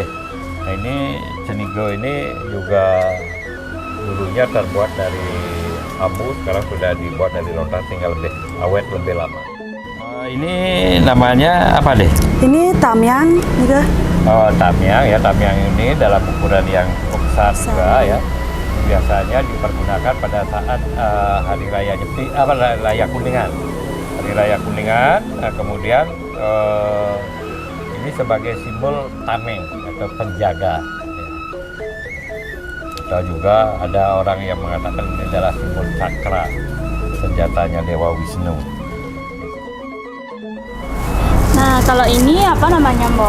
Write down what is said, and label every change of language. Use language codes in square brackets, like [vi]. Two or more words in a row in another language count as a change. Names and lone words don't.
[id] Nah ini cenigo ini juga dulunya terbuat dari bambu, sekarang sudah dibuat dari lontar, tinggal lebih awet, lebih lama. Ini namanya apa deh? Ini tamyang juga. Oh, tamyang ya. Tamyang ini dalam ukuran yang cukup besar juga ya. Biasanya dipergunakan pada saat hari raya Nyepi, raya Kuningan. Hari raya Kuningan, nah, kemudian ini sebagai simbol tameng atau penjaga. Atau juga ada orang yang mengatakan ini adalah simbol cakra, senjatanya Dewa Wisnu. Nah, kalau ini apa namanya, Mbok?